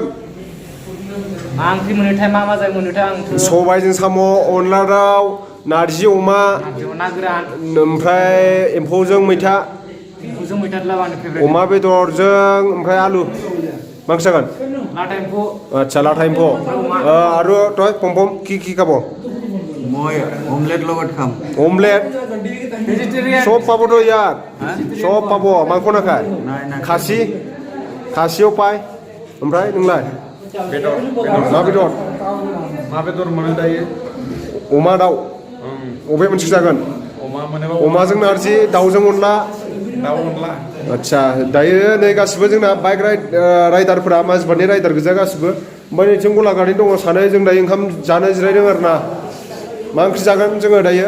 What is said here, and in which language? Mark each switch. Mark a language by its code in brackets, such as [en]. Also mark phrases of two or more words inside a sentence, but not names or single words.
[brx] मा ओंख्रि मोनोथाय मा जाय मोनोथाय आं सबायजों साम' अनला दाउ नारजि अमा ना गोरान ओमफ्राय एम्फौजों मैथा अमा बेदरजों ओमफ्राय आलु मा ओंख्रि जागोन लाटा एम्फौ आচ্ছা लाटा एम्फौ आरो तय पमपम [as] কি খাব মই অমলেট লগত খাম অমলেট भेजिटेरियन সব পাবো তো ইয়ার সব পাবো মাংস না খায় খাসিও পায় [brx] ओमफ्राय नोंलाय मा बेदर मोनो दायो अमा दाउ अबे मोनसे जागोन अमाजों नारजि दाउजों अनला आচ্ছা दायो नै गासिबो जोंना बाइक राइडारफोरा मानसिफोरनि राइडार गोजा गासिबो ओमफ्राय नैथिं गलागारि दङ सानै जों दायो ओंखाम जानो जिरायदों आरो ना मा ओंख्रि जागोन जोङो दायो